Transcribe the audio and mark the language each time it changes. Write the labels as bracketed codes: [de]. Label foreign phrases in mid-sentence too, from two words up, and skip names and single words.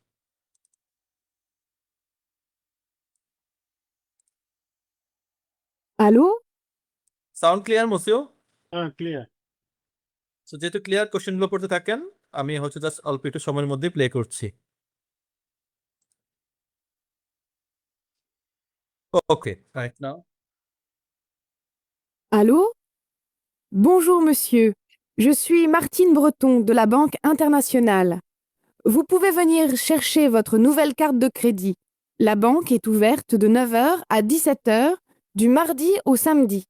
[fr] Allô? [en] sound clear মসিও? [bn] হ্যাঁ, ক্লিয়ার. সো যেহেতু ক্লিয়ার, কোশ্চেনগুলো পড়তে থাকেন, আমি হচ্ছে জাস্ট অল্প একটু সময়ের মধ্যে প্লে করছি। [en] okay, right now. [fr] Allô? Bonjour monsieur, je suis Martine Breton de la Banque Internationale. Vous pouvez venir chercher votre nouvelle carte de crédit. La banque est ouverte de 9 heures à 17 heures du mardi au samedi.